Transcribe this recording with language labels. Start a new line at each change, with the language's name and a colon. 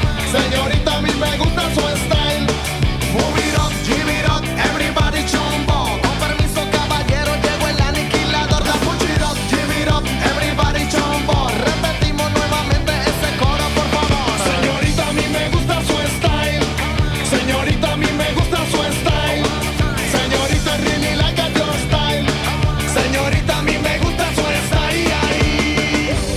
Spanish: Señorita, a mí me gusta su style.
English: Move it up, give it up, everybody chumbo.
Spanish: Con permiso, caballero, llegó el aniquilador.
English: Push it up, give it up, everybody chumbo.
Spanish: Repetimos nuevamente ese coro, por favor. Señorita, a mí me gusta su style. Señorita, a mí me gusta su style.
English: Señorita, really like it, your style.
Spanish: Señorita, a mí me gusta su style.